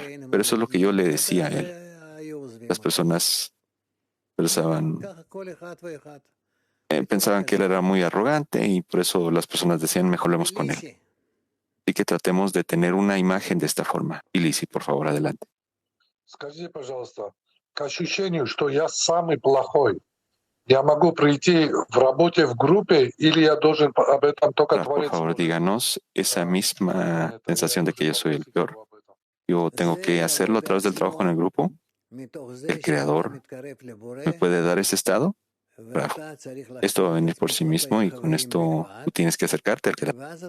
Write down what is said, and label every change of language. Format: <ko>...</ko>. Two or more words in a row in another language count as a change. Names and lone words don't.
<es>Pero eso es lo que yo le decía a él. Las personas pensaban que él era muy arrogante y por eso las personas decían, mejor hablemos con él. Así que tratemos de tener una imagen de esta forma. Y Lizzy, por favor, adelante.</es> <ru>Скажите, пожалуйста, к ощущению, что я самый плохой, я могу прийти в работе в группе или я должен об этом только Творец?</ru> <es>Por favor, díganos esa misma sensación de que yo soy el peor. ¿Yo tengo que hacerlo a través del trabajo en el grupo? ¿El Creador me puede dar ese estado? Raf, esto va a venir por sí mismo y con esto tú tienes que acercarte al Creador.</es>